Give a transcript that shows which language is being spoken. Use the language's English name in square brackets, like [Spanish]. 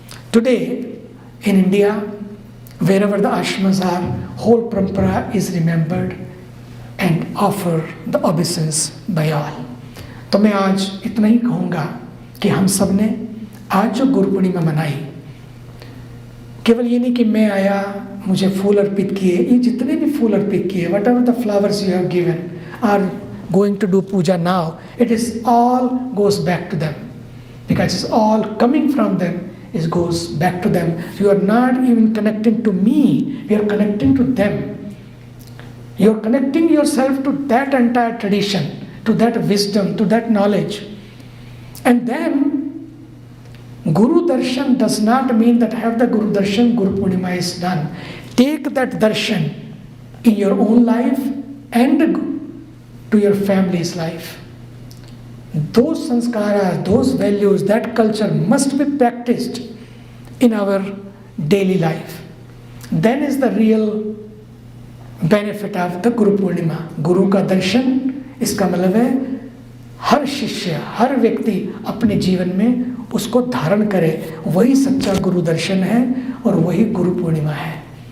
[English] Today in India, wherever the ashramas are, whole parampara is remembered and offer the obeisance by all. [Hindi] तो मैं आज इतना ही कहूँगा कि हम सब ने आज जो गुरु पूर्णिमा मनाई, केवल ये नहीं कि मैं आया, मुझे फूल अर्पित किए, ये जितने भी फूल अर्पित किए, [English] whatever the flowers you have given, are going to do puja now, it is all goes back to them, because it's all coming from them it goes back to them. You are not even connecting to me, you are connecting to them. You are connecting yourself to that entire tradition, to that wisdom, to that knowledge. And then Guru Darshan does not mean that have the Guru Darshan, Guru Purnima is done. Take that darshan in your own life and to your family's life. Those sanskaras, those values, that culture must be practiced in our daily life. Then is the real benefit of the Guru Purnima. [Hindi] Guru का दर्शन, इसका मतलब है हर शिष्य, हर व्यक्ति अपने जीवन में उसको धारण करे, वही सच्चा गुरु दर्शन है और वही गुरु पूर्णिमा है.